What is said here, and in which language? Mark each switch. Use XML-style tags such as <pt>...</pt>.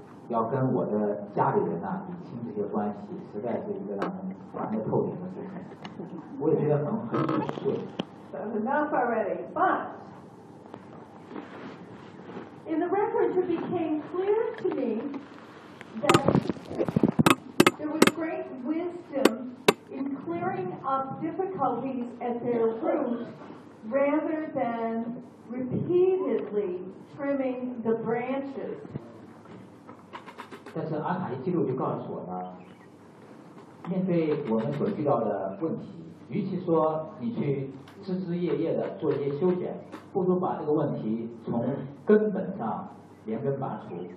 <zh>要跟我的家里人啊理清这些关系，实在是一个让人烦得透顶的事情。我也觉得很琐碎。</zh> <en>That's enough already. But in the records, it became clear to me that there was great wisdom in clearing up difficulties at their root, rather than repeatedly trimming the branches.</en> <zh>但是阿卡丽记录就告诉我呢，面对我们所遇到的问题，与其说你去枝枝叶叶的做一些修剪，不如把这个问题从根本上连根拔除。</zh>